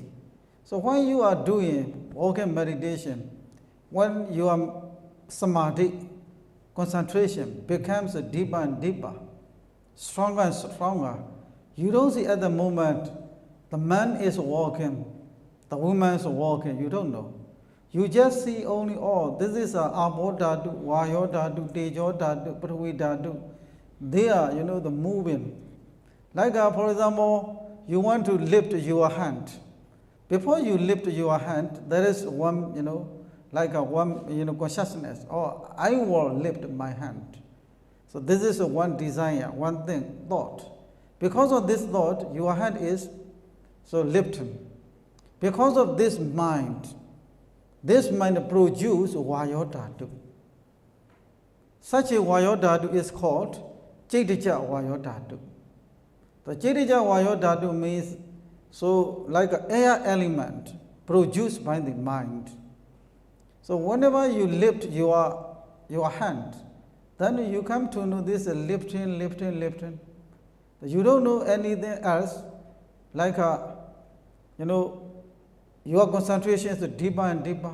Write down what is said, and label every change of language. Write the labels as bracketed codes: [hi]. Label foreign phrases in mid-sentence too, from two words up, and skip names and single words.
[en] So when you are doing walking meditation, when your samadhi, concentration becomes deeper and deeper, stronger and stronger, you don't see at the moment the man is walking, the woman is walking, you don't know. You just see only, this is [pi] abo dhatu, vayo dhatu, tejo dhatu, prithvi dhatu. [en] They are, the moving. Like, for example, you want to lift your hand. Before you lift your hand, there is one, consciousness. I will lift my hand. So this is one desire, one thing, thought. Because of this thought, your hand is lifting. Because of this mind produces [pi] vayo dhatu. [en] Such a [pi] vayo dhatu [en] is called [pi] chaitija vayo dhatu. [en] The [pi] chaitija vayo dhatu [en] means like an air element produced by the mind. So whenever you lift your hand, then you come to know this lifting. You don't know anything else, like your concentration is deeper and deeper.